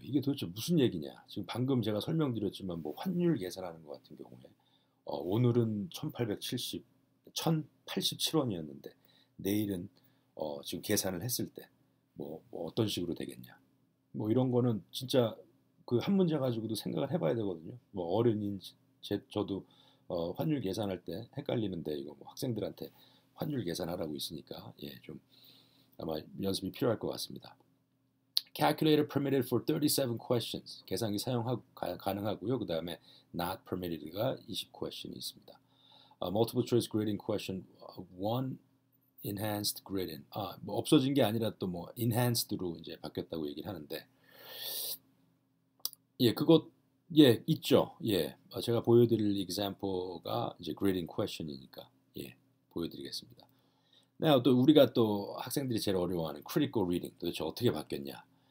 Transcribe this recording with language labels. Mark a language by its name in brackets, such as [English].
[Korean] 이게 도대체 무슨 얘기냐? 지금 방금 제가 설명드렸지만 뭐 환율 계산하는 것 같은 경우에 오늘은 1870, 1087원이었는데 내일은 지금 계산을 했을 때 뭐 어떤 식으로 되겠냐? 뭐 이런 거는 진짜 그 한 문제 가지고도 생각을 해봐야 되거든요. 뭐 어른인 저도 환율 계산할 때 헷갈리는데 이거 뭐 학생들한테 환율 계산하라고 있으니까 예, 좀 아마 연습이 필요할 것 같습니다. [English] Calculator permitted for 37 questions. [Korean] 계산기 가능하고요. 그 다음에 not permitted 가 20 question이 있습니다. [English] Multiple choice grading question 1 enhanced grading. [Korean] 뭐 없어진 게 아니라 또 뭐 enhanced로 이제 바뀌었다고 얘기를 하는데 예, 그것 예, 있죠. 예. 제가 보여드릴 example가 이제 grading question이니까 예, 보여드리겠습니다. 네, 또 우리가 또 학생들이 제일 어려워하는 critical reading 도대체 어떻게 바뀌었냐?